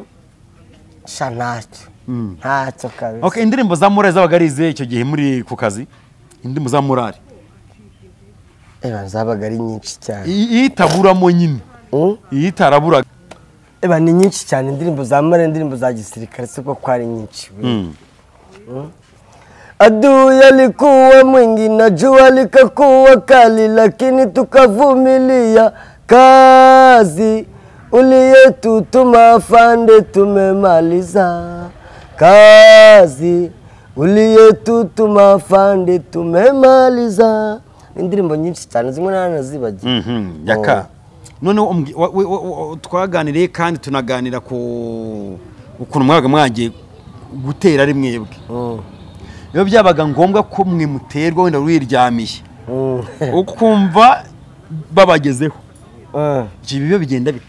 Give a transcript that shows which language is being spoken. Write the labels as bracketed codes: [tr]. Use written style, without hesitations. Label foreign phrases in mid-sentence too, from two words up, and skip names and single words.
[rw] sha ntacyo kabisa okay indirimbo za morale zabaga ari izihe icyo gihe muri ku kazi indirimbo za morale zabaga ari nyinshi cyane itaburamo nyine itaraburaga ni nyinshi cyane indirimbo za morale indirimbo za gisirikare siko ko ari nyinshi [sw] adui alikuwa mwingi na jua likakuwa kali lakini tukavumilia kazi uliyetutuma afande tumemaliza kazi uliyetutuma afande tumemaliza [rw] indirimbo nyinshi cyane zimwe nanazibagiye yaka none twaganiriye kandi tunaganira ku ukuntu mwagiye gutera ari mwebwe iyo byabaga ngombwa ko mwe muterwa wenda wiryamiye ukumva babagezeho ibyo bigenda bite